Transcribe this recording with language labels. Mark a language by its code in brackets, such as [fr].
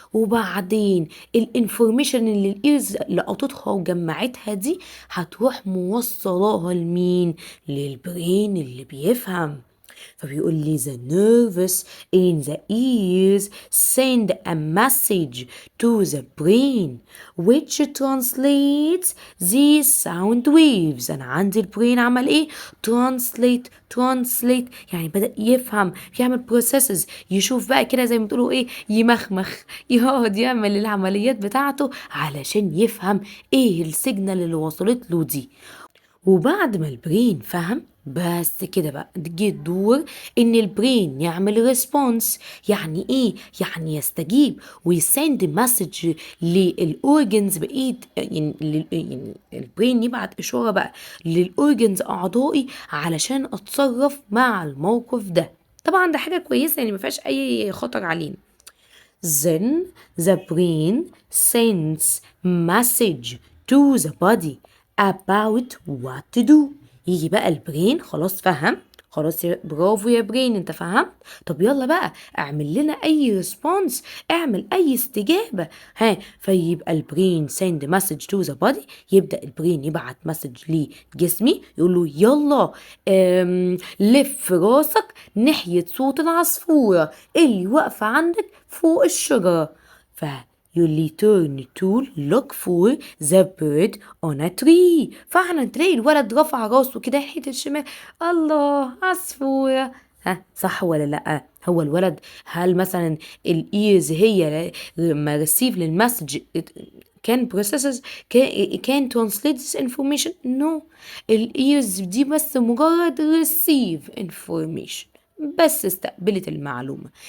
[ar] وبعدين الانفورميشن اللي الايرز لقطتها وجمعتها دي هتروح موصلاها لمين؟ للبرين اللي بيفهم. فبيقول لي [en] the nerves in the ears send a message to the brain which translates these sound waves. [ar] أنا عندي البرين عمل إيه؟ translate يعني بدأ يفهم، يعمل processes، يشوف بقى كده زي ما بتقولوا إيه، يمخمخ، يقعد يعمل العمليات بتاعته علشان يفهم إيه السيجنال اللي وصلت له دي. وبعد ما البرين فهم بس كده بقى جه الدور ان البرين يعمل ريسبونس. يعني ايه؟ يعني يستجيب ويسند مسج للاورجنز بايد، يعني البرين يبعت اشاره بقى للاورجنز اعضائي علشان اتصرف مع الموقف ده. طبعا ده حاجه كويسه يعني ما فيهاش اي خطر علينا. [en] Then the brain sends message to the body about what to do. [ar] يجي بقى البرين خلاص فهم، خلاص برافو يا برين، انت فهمت. طب يلا بقى اعمل لنا اي ريسبونس، اعمل اي استجابة. فيبقى البرين [en] send message to the body، [ar] يبدأ البرين يبعت مسج لجسمي يقول له يلا لف راسك ناحية صوت العصفورة اللي واقفة عندك فوق الشجرة. [en] you turn to look for the bird on a tree. [ar] فعلا تلاقي الولد رفع راسه كده ناحية الشمال، الله عصفورة. صح ولا لأ؟ هو الولد هل مثلا الإيرز هي لما receive للمسج [en] can processes can translate this information؟ [ar] no، الإيرز دي بس مجرد [en] receive information، [ar] بس استقبلت المعلومة.